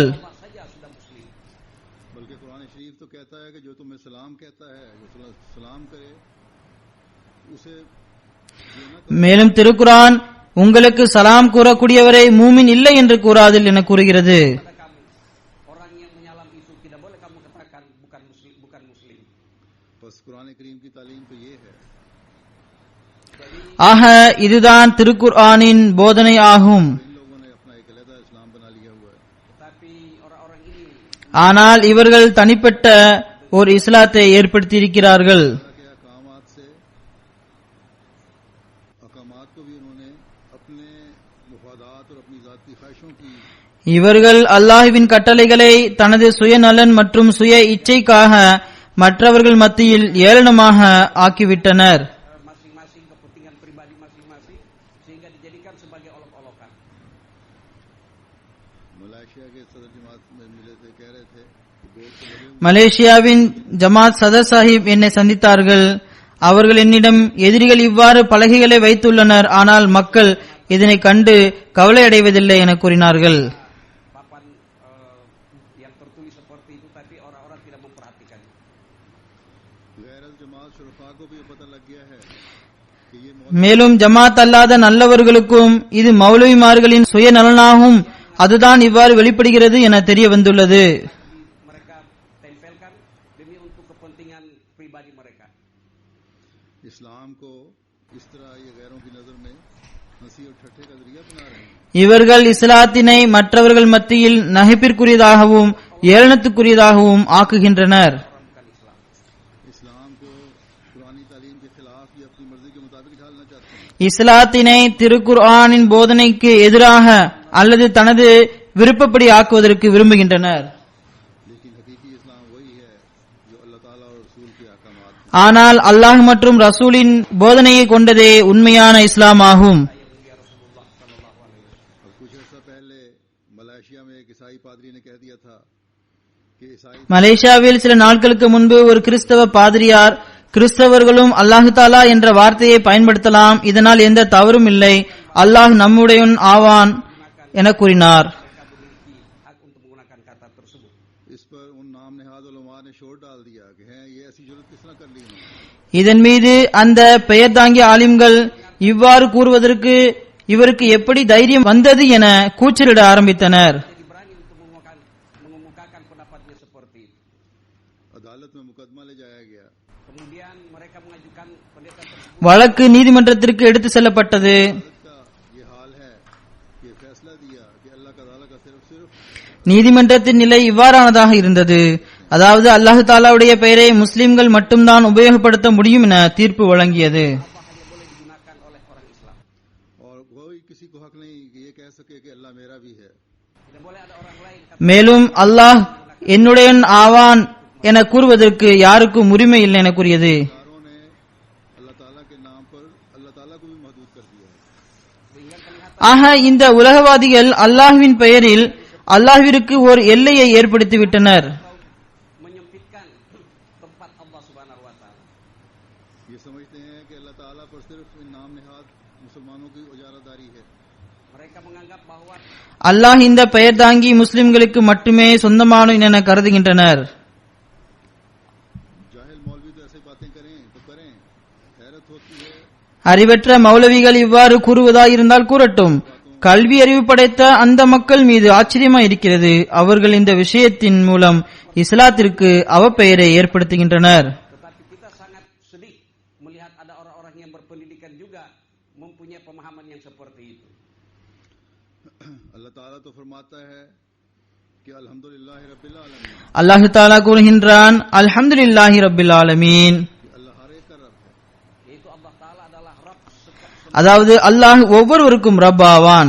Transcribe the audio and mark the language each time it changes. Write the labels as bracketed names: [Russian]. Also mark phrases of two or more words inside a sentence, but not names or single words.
[Indonesian] Allah saja sudah muslim. [Urdu] بلکہ قرآن شریف تو کہتا ہے کہ جو تمہیں سلام کہتا ہے، جو سلام کرے اسے یہ نہ کرو. [Tamil] மேலும் திருக்குரான் உங்களுக்கு சலாம் கூறக்கூடியவரை மூமின் இல்லை என்று கூறாதில் என கூறுகிறது. [Indonesian] Pada kamu, orang yang menyalam itu tidak boleh kamu katakan bukan muslim, bukan muslim. [Urdu] بس قرآن کریم کی تعلیم تو یہ ہے. [Tamil] ஆக இதுதான் திருக்குர்ஆனின் போதனை ஆகும். [Urdu] ان لوگوں نے اپنا ایک الگ اسلام بنا لیا ہوا ہے. [Indonesian] Tetapi orang-orang ini [Tamil] ஆனால் இவர்கள் தனிப்பட்ட ஒரு இஸ்லாத்தை ஏற்படுத்தியிருக்கிறார்கள். [Urdu] اللہ کے احکامات سے احکامات کو بھی انہوں نے اپنے مفادات اور اپنی ذاتی خواہشوں کی [Tamil] இவர்கள் அல்லாஹ்வின் கட்டளைகளை தனது சுயநலன் மற்றும் சுய இச்சைக்காக மற்றவர்கள் மத்தியில் ஏளனமாக ஆக்கிவிட்டனர். [Indonesian] masing-masing kepentingan pribadi masing-masing sehingga dijadikan sebagai olok-olokan. [Urdu] ملیشیا کے صدر جماعت میں ملے تھے، کہہ رہے تھے کہ بورڈ سے لگے ہوئے [Tamil] மலேசியாவின் ஜமாத் சதர் சாஹிப் என்னை சந்தித்தார்கள். அவர்கள் என்னிடம் எதிரிகள் இவ்வாறு பலகைகளை வைத்துள்ளனர், ஆனால் மக்கள் இதனை கண்டு கவலை அடைவதில்லை என கூறினார்கள். [Indonesian] Papan yang tertulis seperti itu tapi orang-orang tidak memperhatikan. [Urdu] غیر جماعت شرفاء کو بھی یہ پتہ لگ گیا ہے کہ یہ [Tamil] மேலும் ஜமாத் அல்லாத நல்லவர்களுக்கும் இது மௌலவிமார்களின் சுயநலனாகும், அதுதான் இவ்வாறு வெளிப்படுகிறது என தெரிய வந்துள்ளது. [Indonesian] Mereka tempelkan demi untuk kepentingan pribadi mereka. [Urdu] اسلام کو اس طرح یہ غیروں کی نظر میں ہنسی اور ٹھٹھے کا ذریعہ بنا رہے ہیں. [Tamil] இவர்கள் இஸ்லாத்தினை மற்றவர்கள் மத்தியில் நகைப்பிற்குரியதாகவும் ஏளனத்துக்குரியதாகவும் ஆக்குகின்றனர். [Indonesian] Bukan Islam. [Urdu] اسلام کو پرانی تعلیم کے خلاف یہ اپنی مرضی کے مطابق ڈھالنا چاہتے ہیں. [Tamil] இஸ்லாத்தினை திருக்குர்ஆனின் போதனைக்கு எதிராக அல்லது தனது விருப்பப்படி ஆக்குவதற்கு விரும்புகின்றனர். [Urdu] لیکن حقیقی اسلام وہی ہے جو اللہ تعالیٰ اور رسول کے احکامات ہیں. [Tamil] ஆனால் அல்லாஹ் மற்றும் ரசூலின் போதனையை கொண்டதே உண்மையான இஸ்லாம் ஆகும். [Urdu] اب کچھ عرصہ پہلے ملیشیا میں ایک عیسائی پادری نے کہہ دیا تھا کہ عیسائی [Tamil] மலேசியாவில் சில நாட்களுக்கு முன்பு ஒரு கிறிஸ்தவ பாதிரியார் கிறிஸ்தவர்களும் அல்லாஹு தாலா என்ற வார்த்தையை பயன்படுத்தலாம், இதனால் எந்த தவறும் இல்லை, அல்லாஹ் நம்முடையவன் ஆவான் என கூறினார். [Indonesian] Mereka memiliki hak untuk menggunakan kata tersebut. [Urdu] اس پر ان نام نہاد علماء نے شور ڈال دیا کہ ہیں یہ ایسی ضرورت کس طرح کر لی انہوں نے. [Tamil] இதன் மீது அந்த பெயர் தாங்கிய ஆலிம்கள் இவ்வாறு கூறுவதற்கு இவருக்கு எப்படி தைரியம் வந்தது என கூச்சலிட ஆரம்பித்தனர். [Indonesian] Jadi berani untuk mengemukakan pendapatnya seperti itu. [Urdu] عدالت میں مقدمہ لے جایا گیا. [Indonesian] Kemudian mereka mengajukan pendeta tersebut. [Tamil] வழக்கு நீதிமன்றத்திற்கு எடுத்து செல்லப்பட்டது. [Urdu] عدالت کا یہ حال ہے کہ فیصلہ دیا کہ اللہ کا تعالیٰ کا صرف [Tamil] நீதிமன்றத்தின் நிலை இவ்வாறானதாக இருந்தது, அதாவது அல்லாஹு தாலாவுடைய பெயரை முஸ்லிம்கள் மட்டும்தான் உபயோகப்படுத்த முடியும் என தீர்ப்பு வழங்கியது. [Indonesian] Allah hanya boleh digunakan oleh orang Islam. [Urdu] اور کوئی کسی کو حق نہیں کہ یہ کہہ سکے کہ اللہ میرا بھی ہے. [Indonesian] Tidak boleh ada orang lain kata [Tamil] மேலும் அல்லாஹ் என்னுடையவன் ஆவான் என கூறுவதற்கு யாருக்கும் உரிமை இல்லை என கூறியது. [Urdu] کاروں نے اللہ تعالیٰ کے نام پر اللہ تعالیٰ کو بھی محدود کر دیا ہے. [Indonesian] sehingga kelihatan [Tamil] ஆக இந்த உலகவாதிகள் அல்லாஹ்வின் பெயரில் அல்லாஹ்விற்கு ஒரு எல்லையை ஏற்படுத்திவிட்டனர். [Indonesian] menyempitkan tempat Allah [Arabic] سبحانہ و تعالى. [Urdu] یہ سمجھتے ہیں کہ اللہ تعالیٰ پر صرف ان نام نہاد مسلمانوں کی اجارہ داری ہے. [Indonesian] Mereka menganggap bahwa [Tamil] அல்லாஹ் இந்த பெயர் தாங்கி முஸ்லிம்களுக்கு மட்டுமே சொந்தமானவன் என கருதுகின்றனர். [Urdu] جاہل مولوی تو ایسی باتیں کریں تو کریں، حیرت ہوتی ہے [Tamil] அறிவற்ற மௌலவிகள் இவ்வாறு கூறுவதாயிருந்தால் கூறட்டும், கல்வி அறிவு படைத்த அந்த மக்கள் மீது ஆச்சரியமா இருக்கிறது. அவர்கள் இந்த விஷயத்தின் மூலம் இஸ்லாத்திற்கு அவப்பெயரை ஏற்படுத்துகின்றனர். [Indonesian] tetapi kita sangat sedih melihat ada orang-orang yang berpendidikan juga mempunyai pemahaman yang seperti itu. [Urdu] اللہ تعالیٰ تو فرماتا ہے کہ [Arabic] الحمد لله رب العالمين, [Tamil] அல்லாஹு தாலா கூறுகின்றான், [Arabic] الحمد لله رب العالمين. [Urdu] کہ اللہ ہر ایک کا رب ہے. [Indonesian] Yaitu Allah Ta'ala adalah Rabb [Tamil] அதாவது அல்லாஹ் ஒவ்வொருவருக்கும் ரப் ஆவான்.